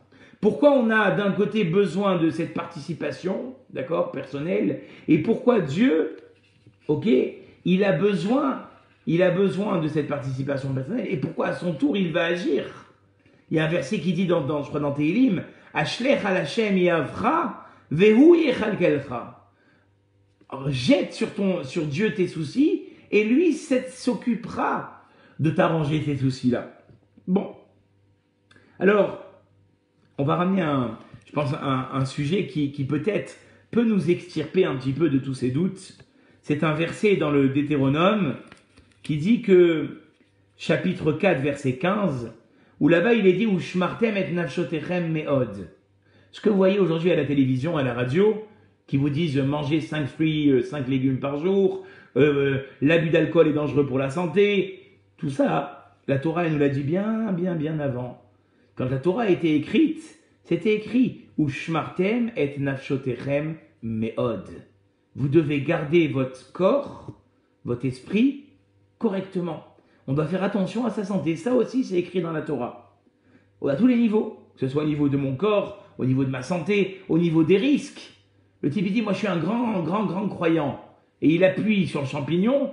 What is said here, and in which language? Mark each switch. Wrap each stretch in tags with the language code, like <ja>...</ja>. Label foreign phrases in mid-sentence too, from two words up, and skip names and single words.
<fr>Pourquoi on a d'un côté besoin de cette participation, d'accord, personnelle, et pourquoi Dieu, ok, il a besoin de cette participation personnelle, et pourquoi à son tour il va agir? Il y a un verset qui dit je crois dans Tehillim,</fr> <he>השלך על השם יהבך, והוא יכלכלך.</he> <fr>Jette sur Dieu tes soucis, et lui s'occupera de t'arranger ces soucis-là. Bon. Alors, on va ramener un sujet qui peut-être peut nous extirper un petit peu de tous ces doutes. C'est un verset dans le Deutéronome qui dit que, chapitre 4, verset 15, où là-bas il est dit «</fr> <he>ושמרתם את נפשותיכם מאד ».</he> <fr>Ce que vous voyez aujourd'hui à la télévision, à la radio, qui vous disent manger 5 fruits, 5 légumes par jour, l'abus d'alcool est dangereux pour la santé, tout ça, la Torah elle nous l'a dit bien avant. Quand la Torah a été écrite, c'était écrit «</fr> <he>ושמרתם את נפשותיכם מאד ».</he> <fr>Vous devez garder votre corps, votre esprit, correctement. On doit faire attention à sa santé. Ça aussi, c'est écrit dans la Torah. À tous les niveaux. Que ce soit au niveau de mon corps, au niveau de ma santé, au niveau des risques. Le type, il dit, moi, je suis un grand croyant. Et il appuie sur le champignon.</fr>